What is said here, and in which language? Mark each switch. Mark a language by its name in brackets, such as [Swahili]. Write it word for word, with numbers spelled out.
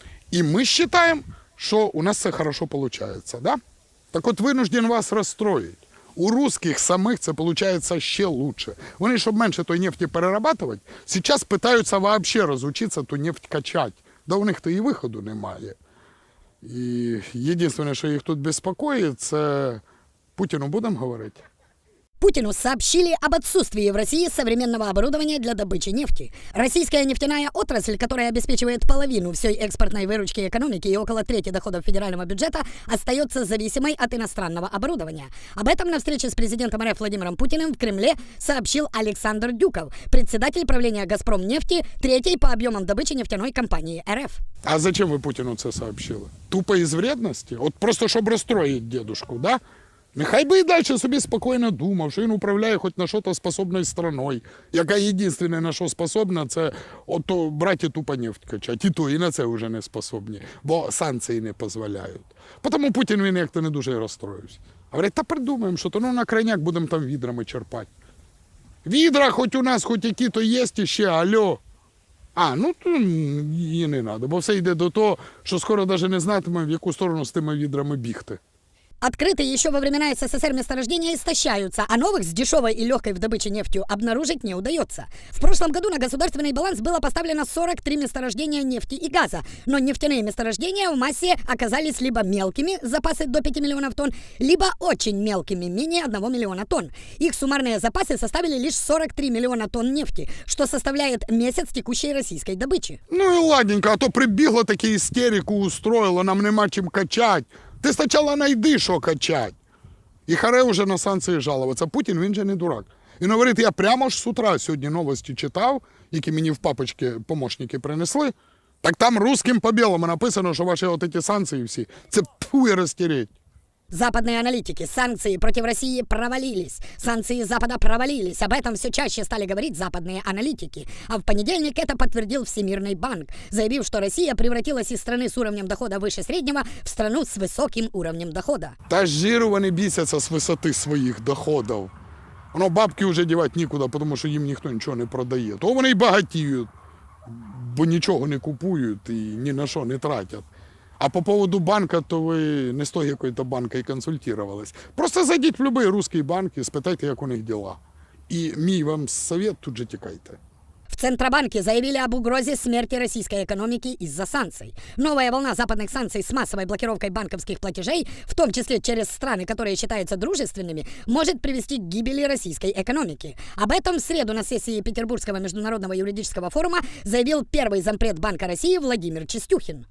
[Russian] И мы считаем, что у нас все хорошо получается, да? Так вот, вынужден вас расстроить. У русских самих це получается еще лучше. Они, чтобы меньше той нефти перерабатывать, сейчас пытаются вообще разучиться ту нефть качать. Да у них-то и выходу немає. [Ukrainian] І єдине, що їх тут беспокоїть, це Путіну будемо говорити. [Russian] Путину сообщили об отсутствии в России современного оборудования для добычи нефти. Российская нефтяная отрасль, которая обеспечивает половину всей экспортной выручки экономики и около трети доходов федерального бюджета, остается зависимой от иностранного оборудования. Об этом на встрече с президентом РФ Владимиром Путиным в Кремле сообщил Александр Дюков, председатель правления «Газпромнефти», третьей по объемам добычи нефтяной компании РФ. А зачем вы Путину это сообщили? Тупо из вредности? Вот просто, чтобы расстроить дедушку, да? [Ukrainian] Нехай би і далі собі спокійно думав, що він управляє хоч на що-то способною страною, яка єдине на що способна, це ото брати тупо нефть качати. І то, і на це вже не способні, бо санкції не дозволяють. Тому Путін він як-то не дуже розстроївся. А говорить, та придумаємо, що то ну, на крайняк будемо там відрами черпати. Відра хоч у нас, хоч які-то є ще, алло. А, ну то її не треба, бо все йде до того, що скоро навіть не знатимемо, в яку сторону з тими відрами бігти. [Russian] Открытые еще во времена СССР месторождения истощаются, а новых с дешевой и легкой в добыче нефтью обнаружить не удается. В прошлом году на государственный баланс было поставлено сорок три месторождения нефти и газа, но нефтяные месторождения в массе оказались либо мелкими, запасы до пяти миллионов тонн, либо очень мелкими, менее одного миллиона тонн. Их суммарные запасы составили лишь сорок три миллиона тонн нефти, что составляет месяц текущей российской добычи. Ну и ладненько, а то прибегла таки истерику устроила, нам нема чем качать. [Ukrainian] Ти спочатку знайди, що качати. І харе вже на санкції жалуватися. Путін, він же не дурак. І говорить, я прямо ж з утра сьогодні новості читав, які мені в папочки помощники принесли. Так там русским по білому написано, що ваші от ці санкції всі, це пфу і розтереть. [Russian] Западные аналитики. Санкции против России провалились. Санкции Запада провалились. Об этом все чаще стали говорить западные аналитики. А в понедельник это подтвердил Всемирный банк, заявив, что Россия превратилась из страны с уровнем дохода выше среднего в страну с высоким уровнем дохода. Та жиру они бесятся с высоты своих доходов. Но бабки уже девать никуда, потому что им никто ничего не продает. То они и богатеют, бо ничего не купуют и ни на что не тратят. [Ukrainian] А по поводу банка, то ви не з того якої-то банка і консультувались. Просто зайдіть в будь-який русський банк і спитайте, як у них діла. І мій вам совет, тут же тікайте. [Russian] В Центробанке заявили об угрозе смерти российской экономики из-за санкций. Новая волна западных санкций с массовой блокировкой банковских платежей, в том числе через страны, которые считаются дружественными, может привести к гибели российской экономики. Об этом в среду на сессии Петербургского международного юридического форума заявил первый зампред Банка России Владимир Чистюхин.